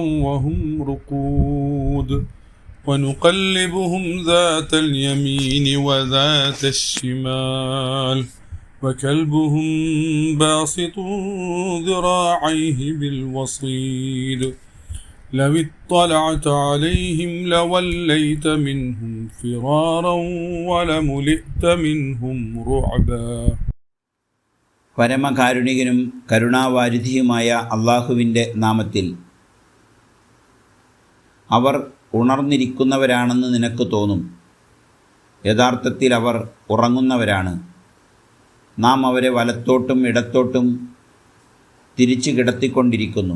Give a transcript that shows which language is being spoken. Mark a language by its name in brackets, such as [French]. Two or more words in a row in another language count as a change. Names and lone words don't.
[Arabic] وهم رقود ونقلبهم ذات اليمين وذات الشمال وكلبهم باسط ذراعيه بالوصيد لو اطلعت عليهم لوليت منهم فرارا ولملئت منهم رعبا. [Malayalam] പരമകാരുണികനും കരുണാവാരിധിയുമായ അള്ളാഹുവിൻ്റെ നാമത്തിൽ. അവർ ഉണർന്നിരിക്കുന്നവരാണെന്ന് നിനക്ക് തോന്നും. യഥാർത്ഥത്തിൽ അവർ ഉറങ്ങുന്നവരാണ്. നാം അവരെ വലത്തോട്ടും ഇടത്തോട്ടും തിരിച്ചു കിടത്തിക്കൊണ്ടിരിക്കുന്നു.